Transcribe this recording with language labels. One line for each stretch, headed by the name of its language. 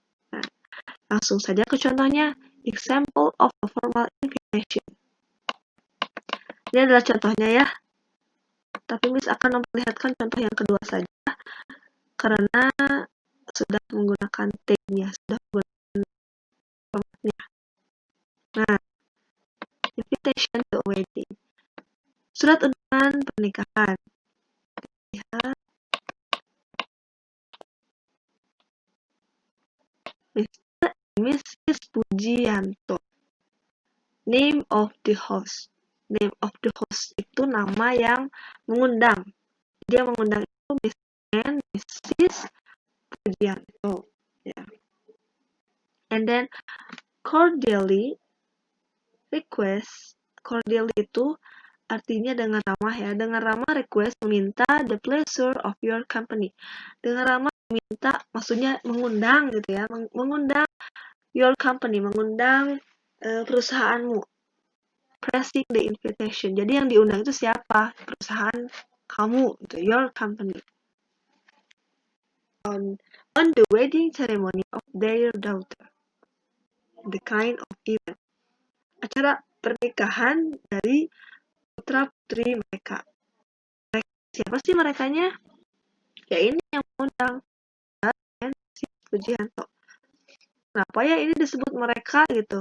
Indonesian: Nah, langsung saja ke contohnya.
English: Example of a formal invitation.
Indonesian: Ini adalah contohnya ya. Tapi Miss akan memperlihatkan contoh yang kedua saja karena sudah menggunakan tag-nya, sudah menggunakan formatnya.
English: Nah, invitation to a wedding.
Indonesian: Surat undangan pernikahan. Lihat.
English: Mr. and Mrs. Pujianto. Name of the host.
Indonesian: Name of the host itu nama yang mengundang. Dia mengundang itu Mr. and Mrs. Pujianto. Ya.
English: And then cordially request.
Indonesian: Cordially itu artinya dengan ramah ya. Dengan ramah request meminta
English: the pleasure of your company.
Indonesian: Dengan ramah meminta maksudnya mengundang gitu ya. Mengundang
English: your company,
Indonesian: mengundang perusahaanmu.
English: Pressing the invitation.
Indonesian: Jadi yang diundang itu siapa? Perusahaan kamu, gitu, your company.
English: On the wedding ceremony of their daughter. The kind of event.
Indonesian: Acara pernikahan dari putra-putri mereka. Siapa sih merekanya? Ya ini yang mengundang. Dan si Pujianto. Kenapa ya ini disebut mereka gitu?